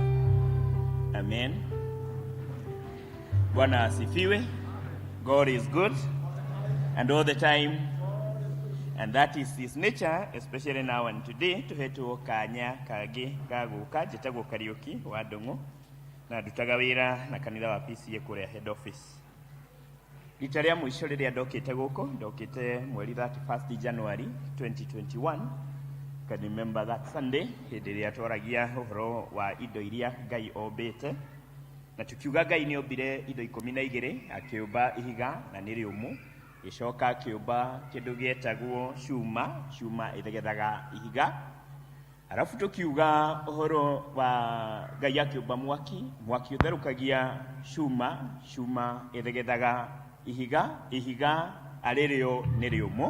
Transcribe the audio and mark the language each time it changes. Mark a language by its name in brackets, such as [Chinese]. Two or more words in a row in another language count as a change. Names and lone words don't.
[Swahili] Amen. Bwana asifiwe. [English] God is good and all the time, and that is his nature, especially now and today. [Kikuyu] Tuhetwo kanya kangĩ gagũka njĩtagwo Kariũki wa Ndũng'ũ na ndutaga wĩra na kanitha wa PCA kũrĩa [English] head office. [Kikuyu] Rita rĩa mũico rĩrĩa ndokĩte gũkũ, ndokĩte mweri 31 January 2021. [English] Can remember that Sunday, [Kikuyu] hĩndĩ ĩrĩa twaragia ũhoro wa indo iria Ngai ombĩte. Na tukiuga Ngai nĩ ombire indo 12, akĩũmba ihiga na nĩ rĩũmũ, gĩcoka akĩũmba kĩndũ gĩetagwo cuma ĩthegethaga ihiga. Arafu tukiuga ũhoro wa Ngai akĩũmba mwaki ũtherũkagia cuma ĩthegethaga ihiga arĩrĩo nĩ rĩũmũ.